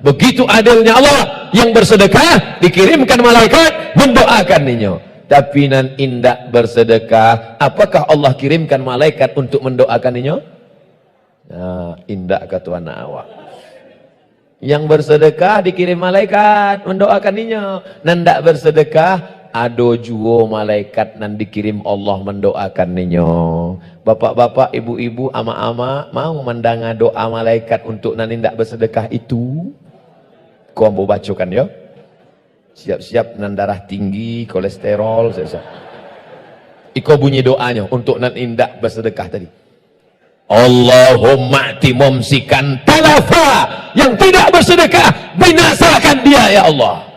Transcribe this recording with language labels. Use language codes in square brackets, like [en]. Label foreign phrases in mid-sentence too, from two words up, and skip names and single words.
[id] Begitu adilnya Allah, yang bersedekah dikirimkan malaikat mendoakan ninyo. Tapi [min] nan indak [id] bersedekah, apakah Allah kirimkan malaikat untuk mendoakan ninyo? Nah, [min] indak kata anak awak. [id] Yang bersedekah dikirim malaikat mendoakan ninyo. [min] Nan ndak bersedekah, ado juo malaikat nan dikirim Allah mendoakan ninyo. [id] Bapak-bapak, ibu-ibu, ama-ama mau mendengar doa malaikat untuk [min] nan indak [id] bersedekah itu? Kau mau bacakan ya? Siap-siap nan darah tinggi, kolesterol, siap-siap. Iko bunyi doanya untuk [min] nan indak [id] bersedekah tadi. [ar] اللهم أعط ممسكا تلفا, [id] yang tidak bersedekah binasakan dia ya Allah.